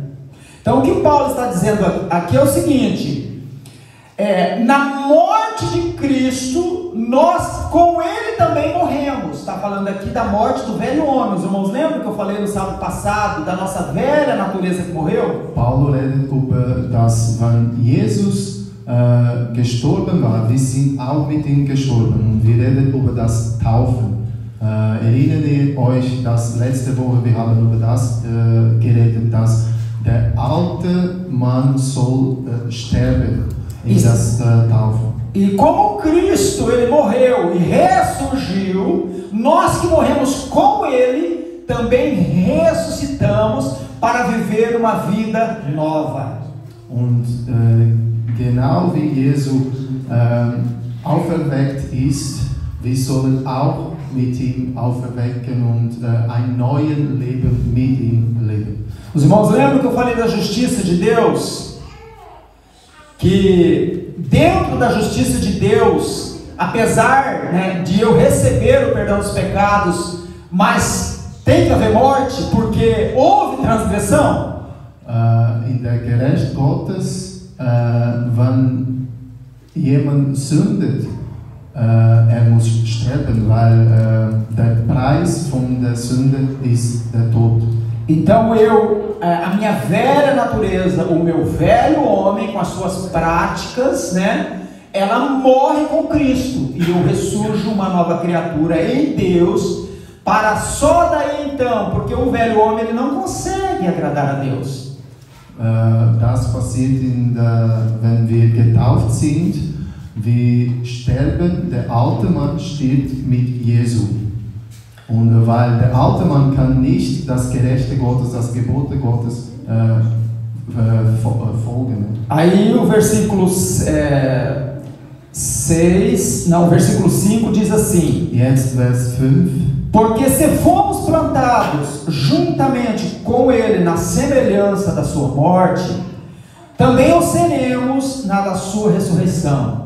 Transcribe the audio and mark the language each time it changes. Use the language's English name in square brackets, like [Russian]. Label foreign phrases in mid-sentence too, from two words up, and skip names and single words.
[Portuguese] Então o que Paulo está dizendo aqui é o seguinte, na morte de Cristo, nós com Ele também morremos. Está falando aqui da morte do velho homem. Os irmãos lembram que eu falei no sábado passado, da nossa velha natureza que morreu? [German] Paulo redet über das, wenn Jesus gestorben war, wir sind auch mit ihm gestorben. Und wir reden über das Taufen. Erinnert ihr euch, dass letzte Woche wir haben über das geredet, dass der alte Mann soll sterben in das Taufen. [Portuguese] E como Cristo, Ele morreu e ressurgiu, nós que morremos com Ele, também ressuscitamos para viver uma vida nova. [German] Und genau wie Jesus auferweckt ist, wir sollen auch mit ihm auferwecken und ein neues Leben mit ihm leben. [Portuguese] Os irmãos lembram que eu falei da justiça de Deus? Que dentro da justiça de Deus, apesar, né, de eu receber o perdão dos pecados, mas tem que haver morte porque houve transgressão? [German] In der Gerecht Gottes, wenn jemand sündet, muss sterben, weil der Preis von der Sünde ist der Tod. [Portuguese] Então a minha velha natureza, o meu velho homem com as suas práticas, né, ela morre com Cristo e eu ressurjo uma nova criatura em Deus, para só daí então, porque o velho homem ele não consegue agradar a Deus. [German] Das passiert wenn wir getauft sind. Wir sterben, der alte Mann stirbt mit Jesu. Und weil der alte Mann kann nicht das Gerechte Gottes, das Gebote Gottes Folge. Ne? [Portuguese] Aí o versículo 5 diz assim: [German] Jetzt Vers 5. [Portuguese] Porque se fomos plantados juntamente com ele na semelhança da sua morte, também o seremos na da sua ressurreição.